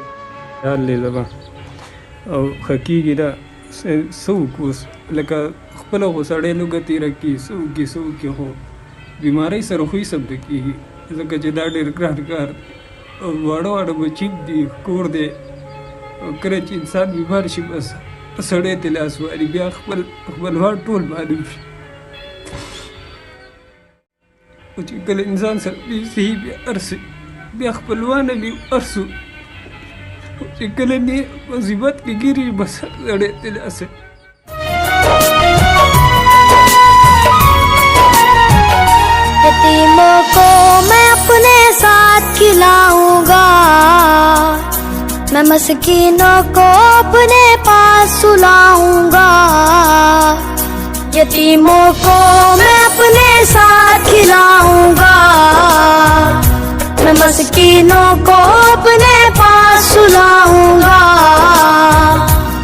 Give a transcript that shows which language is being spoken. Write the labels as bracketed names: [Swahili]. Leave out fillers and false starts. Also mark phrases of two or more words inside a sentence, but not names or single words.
[Pashto] خیال دی زما او ښه کېږي دا څه وکړو لکه خپله خو سړی لوږه تېره کړي څه وکړي خو بیماری سره خو یې سم نه کېږي ځکه چې دا ډېر ګران کار او واړه بچي دي کور دی او کله چې انسان بیمار شي بس سړی ته لاس والي بیا خپلوان ټول معلوم شي او چې کله انسان سره صحي بیا ارسي بیا خپلوانه وي ارسو چې کله نه مصیبت کې ګیري بس سړی ته لاس [Urdu] یتیموں کو میں اپنے ساتھ کھلاؤں گا میں مسکینوں کو اپنے پاس سلاؤں گا یتیموں کو میں اپنے ساتھ کھلاؤں گا میں مسکینوں کو اپنے پاس سلاؤں گا